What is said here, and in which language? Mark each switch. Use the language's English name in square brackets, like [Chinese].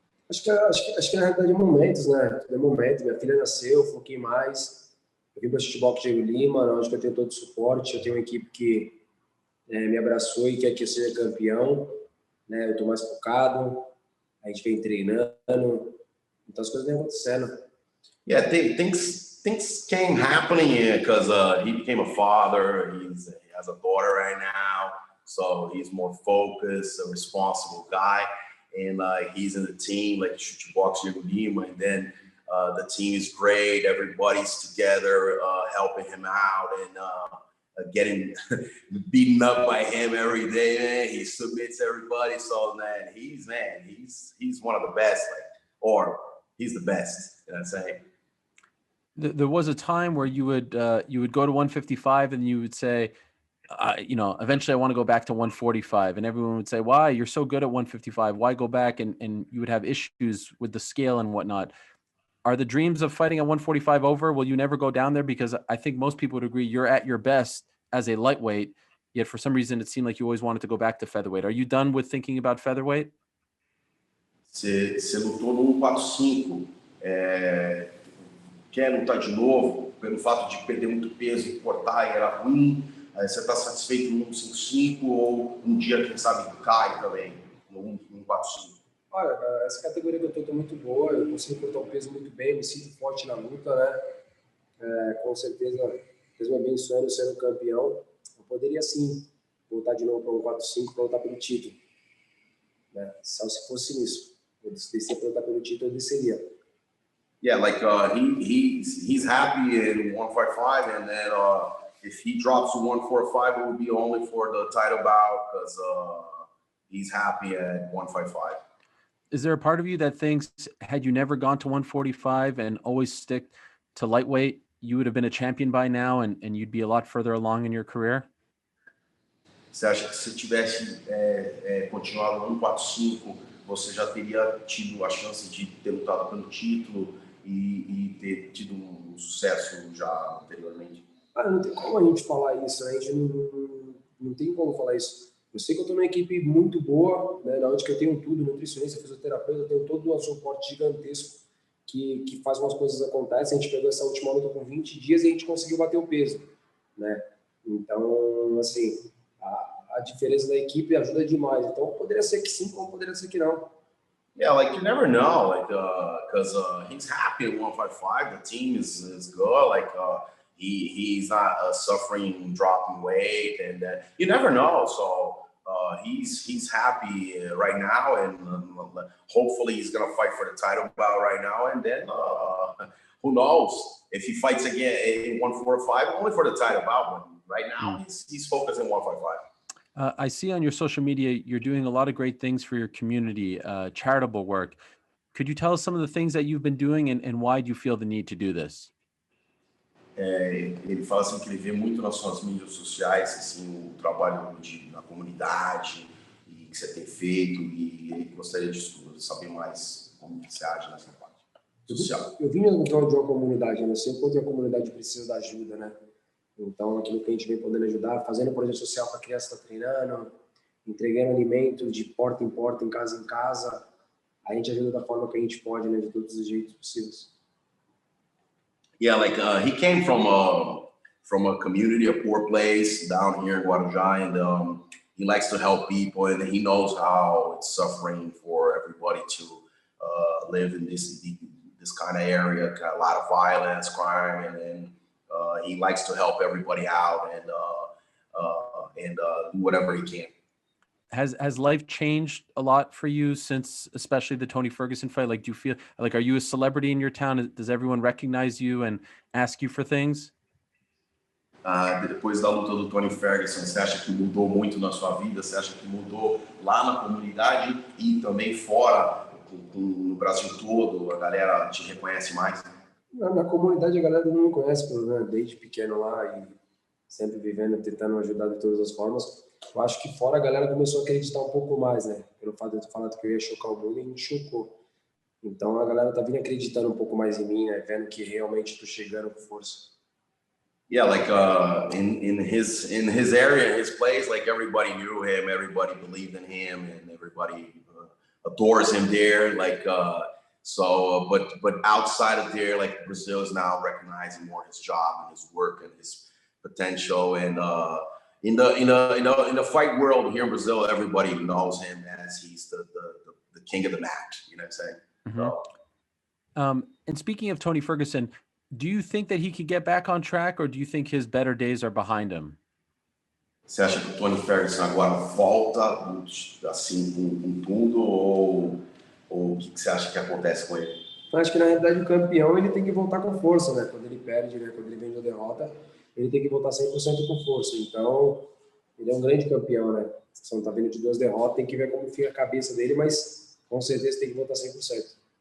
[Portuguese] Acho que na realidade é momentos, né? Tudo é momento. Minha filha nasceu, foquei mais. Eu vim para o futebol com o Diego Lima, onde eu tenho todo o suporte. Eu tenho uma equipe que me abraçou e quer que eu seja campeão, né? Eu estou mais focado. A gente vem treinando. Então as coisas vêm acontecendo. [English] Yeah, things came happening because he became a father. He has a daughter right now, so he's more focused, a responsible guy. And he's in the team, like Chute Box Lima, and then the team is great. Everybody's together, helping him out and getting beaten up by him every day. Man, he submits everybody. So man, he's one of the best, or he's the best. You know what I'm saying? There was a time where you would go to 155 and you would say, eventually I want to go back to 145, and everyone would say, why? You're so good at 155. Why go back? And you would have issues with the scale and whatnot. Are the dreams of fighting at 145 over? Will you never go down there? Because I think most people would agree you're at your best as a lightweight, yet for some reason it seemed like you always wanted to go back to featherweight. Are you done with thinking about featherweight? [Portuguese] Você lutou no 145, quer lutar de novo, pelo fato de perder muito peso e cortar e era ruim, você está satisfeito no 155 ou um dia, quem sabe, cai também no 145? Olha, essa categoria que eu tô muito boa, eu consigo cortar o peso muito bem, me sinto forte na luta, né? Com certeza, Deus me abençoando, sendo campeão, eu poderia sim voltar de novo para um 145 para lutar pelo título, né? Só se fosse isso. Eu descer para lutar pelo título, eu desceria. [English] Yeah, like he's happy in 155, and then if he drops to 145, it would be only for the title bout because he's happy at 155. Is there a part of you that thinks had you never gone to 145 and always stick to lightweight, you would have been a champion by now and you'd be a lot further along in your career? [Portuguese] Você acha que se tivesse continuado no 145, você já teria tido a chance de ter lutado pelo título e ter tido um sucesso já anteriormente? Não tem como a gente falar isso, né? A gente não tem como falar isso. Eu sei que eu estou numa equipe muito boa, né, na onde que eu tenho tudo, nutricionista, fisioterapeuta, eu tenho todo um suporte gigantesco que faz umas coisas acontecem. A gente pegou essa última luta com 20 dias e a gente conseguiu bater o peso, né? Então, assim, a diferença da equipe ajuda demais. Então, poderia ser que sim, como poderia ser que não. [English] Yeah, like you never know, like because he's happy at 155. The team is good. Like he's not suffering dropping weight, and you never know. So he's happy right now, and hopefully he's gonna fight for the title bout right now. And then who knows if he fights again in 145, only for the title bout. But right now he's focused on 155. I see on your social media, you're doing a lot of great things for your community, charitable work. Could you tell us some of the things that you've been doing and why do you feel the need to do this? [Portuguese] Ele fala assim que ele vê muito nas suas mídias sociais assim, o trabalho na comunidade e que você tem feito e ele gostaria de saber mais como você age nessa parte social. Eu vim no prol de uma comunidade, né? Sempre quando a comunidade precisa da ajuda, né? Então, aquilo que a gente vem podendo ajudar, fazendo projeto social para a criança estar treinando, entregando alimento de porta em porta, em casa, a gente ajuda da forma que a gente pode, né? De todos os jeitos possíveis. [English] Yeah, like he came from a community, a poor place down here in Guarujá, and he likes to help people, and he knows how it's suffering for everybody to live in this kind of area, got a lot of violence, crime, and then he likes to help everybody out and do whatever he can. Has life changed a lot for you since, especially the Tony Ferguson fight? Like, do you feel like, are you a celebrity in your town? Does everyone recognize you and ask you for things? [Portuguese] Depois da luta do Tony Ferguson, você acha que mudou muito na sua vida? Você acha que mudou lá na comunidade e também fora, no Brasil todo, a galera te reconhece mais? Na comunidade a galera não me conhece, né? Desde pequeno lá e sempre vivendo, tentando ajudar de todas as formas. Eu acho que fora a galera começou a acreditar um pouco mais, né? Pelo fato de eu ter falado que eu ia chocar o mundo e me chocou. Então a galera tá vindo acreditando um pouco mais em mim, né? Vendo que realmente tô chegando com força. [English] Yeah, like in his area, his place, like everybody knew him, everybody believed in him, and everybody adores him there. Like but outside of there, like Brazil is now recognizing more his job and his work and his potential. And in the fight world here in Brazil, everybody knows him as he's the king of the mat. You know what I'm saying? Mm-hmm. And speaking of Tony Ferguson, do you think that he could get back on track, or do you think his better days are behind him? [Portuguese] Você acha que o Tony Ferguson agora volta assim com tudo, ou o que você acha que acontece com ele? Eu acho que na realidade o campeão ele tem que voltar com força, né? Quando ele perde, né? Quando ele vem de derrota, ele tem que voltar 100% com força. Então, ele é um grande campeão, né? Se não tá vindo de 2 derrotas, tem que ver como fica a cabeça dele, mas com certeza tem que voltar 100%.